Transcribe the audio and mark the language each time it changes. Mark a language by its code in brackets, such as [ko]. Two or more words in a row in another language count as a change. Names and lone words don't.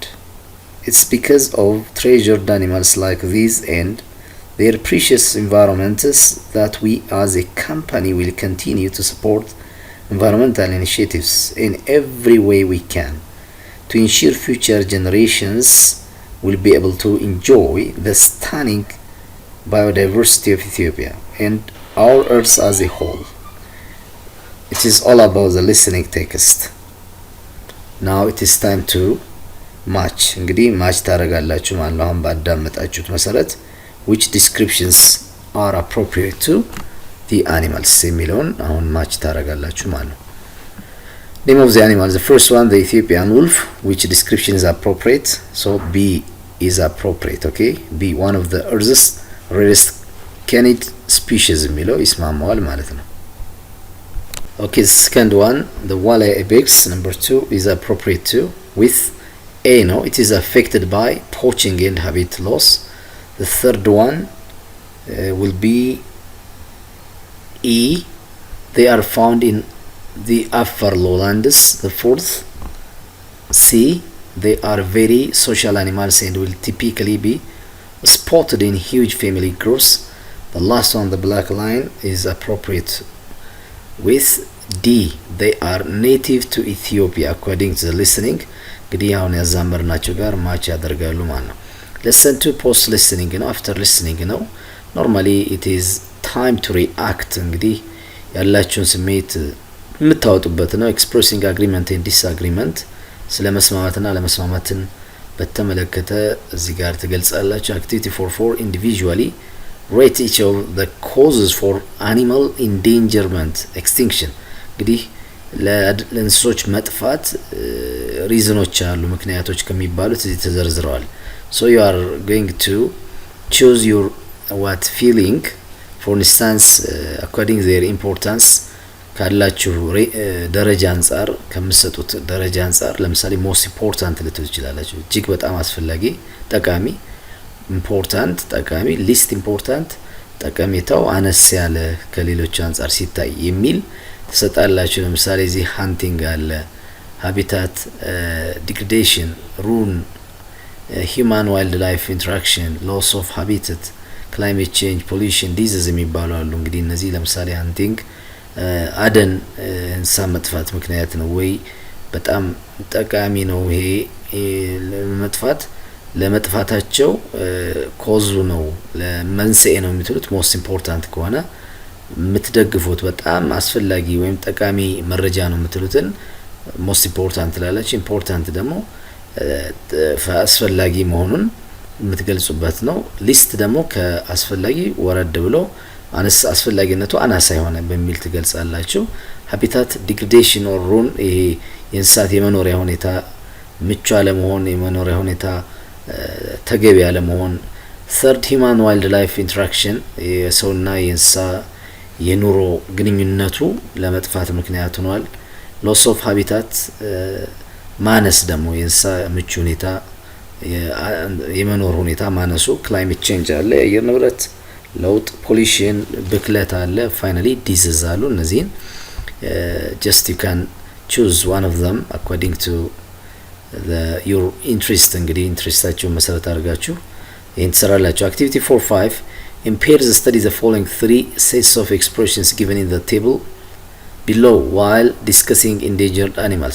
[en] It's because of treasured animals like these and their precious environments that we as a company will continue to support environmental initiatives in every way we can to ensure future generations will be able to enjoy the stunning biodiversity of Ethiopia and our earth as a whole. It is all about the listening text. Now it is time to match. [am] እንግዲህ match ታደርጋላችሁ ማለት ነው። አሁን ባዳመጣችሁት መሰረት [en] which descriptions are appropriate to the animals [am] የሚለውን አሁን match ታደርጋላችሁ ማለት ነው። [en] Name of the animals. The first one, the Ethiopian wolf. Which description is appropriate? So B is appropriate. Okay. B, one of the rarest canid species [am] የሚለው ይስማማዋል ማለት ነው። [en] Okay, the second one, the Walleye ibex, number 2, is appropriate too. With A, no, it is affected by poaching and habitat loss. The third one will be E. They are found in the upper lowlands. The fourth, C. They are very social animals and will typically be spotted in huge family groups. The last one, the black lion, is appropriate. With D, they are native to Ethiopia according to the listening. [am] እንግዲህ አሁን ያዛመርናቸው ጋር ማች ያደርጋሉ ማለት ነው። [en] lesson 2 post listening [am] ነው። [en] after listening [am] ነው። [en] normally it is time to react [am] እንግዲህ ያላችሁን ስሜት የምታወጡበት ነው። [en] expressing agreement and disagreement [am] ስለ መስማማትና ለመስማማትን በተመለከተ እዚህ ጋር ትገልጻላችሁ። [en] activity 4 individually rate each of the causes for animal endangerment extinction [am] እንግዲህ ለእንስሶች መጥፋት ሪዝኖች አሉ ምክንያቶች ከሚባሉት እዚህ [en] ተዘርዝረዋል። so you are going to choose your what feeling for instance according their importance [am] ካላችሁ ደረጃ አንፃር ከምትሰጡት ደረጃ አንፃር ለምሳሌ [en] most important [am] ልትሉ ትችላላችሁ። እጅግ በጣም አስፈላጊ ጠቃሚ important ጠቃሚ [en] least important [am] ጠቀሜታው አነስ ያለ ከሌሎች አንፃር ሲታይ የሚል ተሰጣላችሁ። ለምሳሌ እዚህ hunting አለ [en] habitat degradation ruin human wildlife interaction loss of habitat climate change pollution disease [am] የሚባሉ አሉ። እንግዲህ እነዚህ ለምሳሌ hunting አደን እንስሳ መጥፋት ምክንያት ነው ወይ በጣም ጠቃሚ ነው ይሄ ለመጥፋታቸው ኮዙ ነው ለመንስኤ ነው የምትሉት [en] most important [am] ከሆነ የምትደግፉት በጣም አስፈላጊ ወይም ጠቃሚ መረጃ ነው የምትሉትን [en] most important [am] ላላችሁ important ደግሞ አስፈላጊ መሆኑን የምትገልጹበት ነው። ሊስት ደግሞ ከአስፈላጊ ወረድ ብሎ አስፈላጊነቱ አናሳ የሆነ በሚል ትገልጻላችሁ። [en] habitat degradation or ruin [am] ይሄ የእንስሳት የመኖሪያ ሁኔታ ምቹ አለመሆን የመኖሪያ ሁኔታ ተገቢ ያለመሆን። [en] third human wildlife interaction [am] የሰውና የእንስሳ የኑሮ ግንኙነቱ ለመጥፋት ምክንያት ሆኗል። [en] loss of habitat [am] ማነስ ደግሞ የእንስሳ ምቹ ሁኔታ [en] የመኖር ሁኔታ ማነሱ። climate change [am] አለ የአየር ንብረት ለውጥ [en] pollution [am] ብክለት አለ [en] finally disease [am] አሉ። እነዚህን [en] just you can choose one of them according to your interest [am] እንግዲህ ኢንትረስታችሁን መሰረት አድርጋችሁ ይሄን ትሰራላችሁ። [en] activity 4-5 in pairs study the following 3 sets of expressions given in the table below while discussing endangered animals.